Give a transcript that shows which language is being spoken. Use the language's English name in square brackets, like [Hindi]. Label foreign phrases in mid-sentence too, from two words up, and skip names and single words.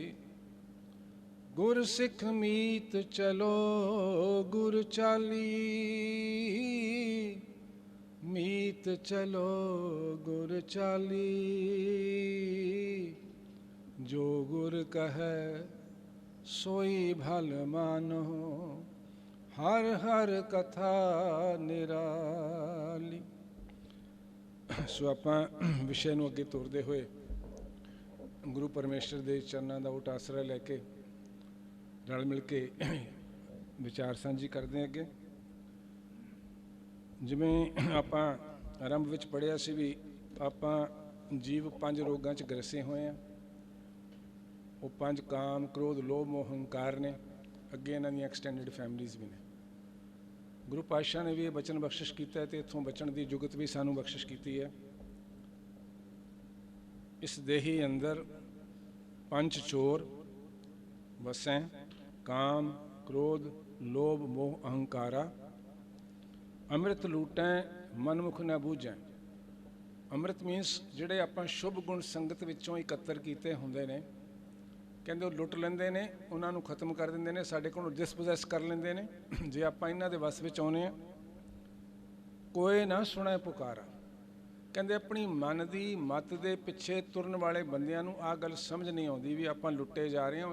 [Punjabi] ਗੁਰ ਸਿਖ ਮੀਤ ਚਲੋ ਗੁਰ ਚਾਲੀ, ਮੀਤ ਚਲੋ ਗੁਰ ਚਾਲੀ। ਜੋ ਗੁਰ ਕਹੇ ਸੋਈ ਭਲ ਮਾਨੋ, ਹਰਿ ਹਰਿ ਕਥਾ ਨਿਰਾਲੀ। ਸੋ ਆਪਾਂ ਵਿਸ਼ੇ ਨੂੰ ਅੱਗੇ ਤੋਰਦੇ ਹੋਏ ਗੁਰੂ ਪਰਮੇਸ਼ਰ ਦੇ ਚਰਨਾਂ ਦਾ ਓਟ ਆਸਰਾ ਲੈ ਕੇ ਰਲ ਮਿਲ ਕੇ ਵਿਚਾਰ ਸਾਂਝੀ ਕਰਦੇ ਅੱਗੇ। ਜਿਵੇਂ ਆਪਾਂ ਆਰੰਭ ਵਿਚ ਪੜ੍ਹਿਆ ਸੀ ਭੀ ਆਪਾਂ ਜੀਵ 5 ਰੋਗਾਂ 'ਚ ਗ੍ਰਸੇ ਹੋਏ ਆਂ। ਉਹ 5 ਕਾਮ ਕ੍ਰੋਧ ਲੋਭ ਮੋਹ ਹੰਕਾਰ ਨੇ। ਅੱਗੇ ਇਨ੍ਹਾਂ ਦੀ [English] extended families [Punjabi] ਭੀ ਨੇ। ਗੁਰੂ ਪਾਤਸ਼ਾਹ ਨੇ ਭੀ ਇਹ ਬਚਨ ਬਖ਼ਸ਼ਿਸ਼ ਕੀਤਾ ਹੈ, ਇੱਥੋਂ ਬਚਨ ਕੀ ਜੁਗਤ ਭੀ ਸਾਨੂੰ ਬਖ਼ਸ਼ਿਸ਼ ਕੀ ਹੈ। ਇਸ ਦੇਹੀ ਅੰਦਰ 5 ਚੋਰ ਵਸੇਂ, ਕਾਮ ਕ੍ਰੋਧ ਲੋਭ ਮੋਹ ਅਹੰਕਾਰਾ। ਅੰਮ੍ਰਿਤ ਲੂਟੇਂ ਮਨਮੁਖ ਨ ਬੂਝੇਂ। ਅੰਮ੍ਰਿਤ ਮੀਨਸ ਜਿਹੜੇ ਆਪਾਂ ਸ਼ੁਭ ਗੁਣ ਸੰਗਤ ਵਿਚੋਂ ਇਕੱਤਰ ਕੀਤੇ ਹੁੰਦੇ ਨੇ, ਕਹਿੰਦੇ ਉਹ ਲੁੱਟ ਲੈਂਦੇ ਨੇ, ਉਨ੍ਹਾਂ ਨੂੰ ਖ਼ਤਮ ਕਰ ਦਿੰਦੇ ਨੇ, ਸਾਡੇ ਕੋਲੋਂ ਡਿਸਪੋਜ਼ੈਸ ਕਰ ਲੈਂਦੇ ਨੇ। ਜੇ ਆਪਾਂ ਇਨ੍ਹਾਂ ਦੇ ਵੱਸ ਵਿਚ ਆਉਣੇ ਆਂ। ਕੋਈ ਨਾ ਸੁਣੇ ਪੁਕਾਰਾ, ਕਹਿੰਦੇ ਅਪਨੀ ਮਨ ਕੀ ਮਤ ਕੇ ਪਿੱਛੇ ਤੁਰਨ ਵਾਲੇ ਬੰਦਿਆਂ ਨੂੰ ਆ ਗੱਲ ਸਮਝ ਨਹੀਂ ਆਉਂਦੀ ਭੀ ਆਪਾਂ ਲੁੱਟੇ ਜਾ ਰਹੇ ਹੈਂ।